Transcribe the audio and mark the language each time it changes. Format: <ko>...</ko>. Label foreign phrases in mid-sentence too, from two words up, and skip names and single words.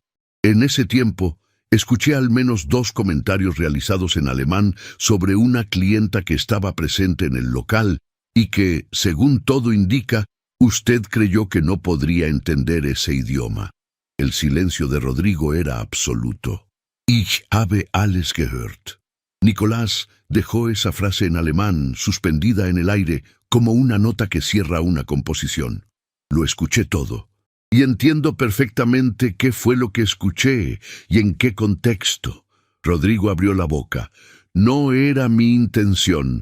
<es>En ese tiempo, escuché al menos 2 comentarios realizados en alemán sobre una clienta que estaba presente en el local y que, según todo indica, usted creyó que no podría entender ese idioma. El silencio de Rodrigo era absoluto.</es> <de>Ich habe alles gehört.</de> <es>Nicolás dejó esa frase en alemán, suspendida en el aire, como una nota que cierra una composición. Lo escuché todo. Y entiendo perfectamente qué fue lo que escuché y en qué contexto. Rodrigo abrió la boca. No era mi intención.</es>